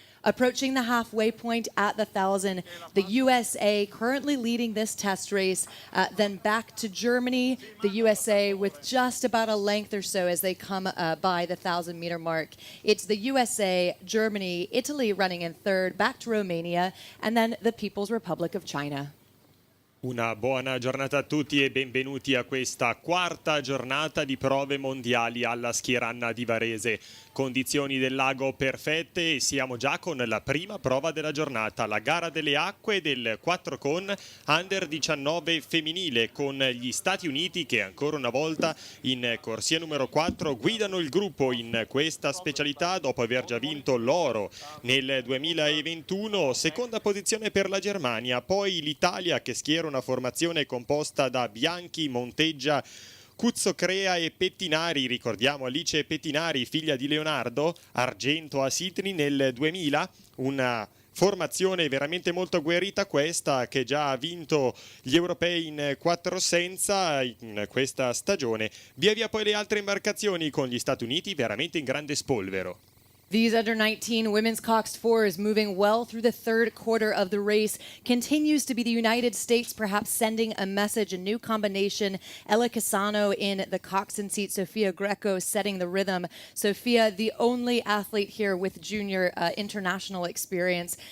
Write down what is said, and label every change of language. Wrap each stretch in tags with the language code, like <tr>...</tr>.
<en>Approaching the halfway point at the 1,000, the USA currently leading this test race, then back to Germany, the USA with just about a length or so as they come by the 1,000-meter mark. It's the USA, Germany, Italy running in third, back to Romania, and then the People's Republic of China.</en> <it>Una buona giornata a tutti e benvenuti a questa quarta giornata di prove mondiali alla Schieranna di Varese. Condizioni del lago perfette e siamo già con la prima prova della giornata, la gara delle acque del 4 con Under 19 femminile, con gli Stati Uniti che ancora una volta in corsia numero 4 guidano il gruppo in questa specialità dopo aver già vinto l'oro nel 2021, seconda posizione per la Germania, poi l'Italia che schiera una formazione composta da Bianchi, Monteggia, Cuzzocrea e Pettinari. Ricordiamo Alice Pettinari, figlia di Leonardo, argento a Sydney nel 2000, una formazione veramente molto agguerrita questa, che già ha vinto gli europei in 4 senza in questa stagione. Via via poi le altre imbarcazioni con gli Stati Uniti veramente in grande spolvero.</it> <en>These Under-19 women's coxed fours moving well through the third quarter of the race. Continues to be the United States perhaps sending a message, a new combination. Ella Casano in the coxswain seat, Sofia Greco setting the rhythm. Sofia, the only athlete here with junior international experience.</en>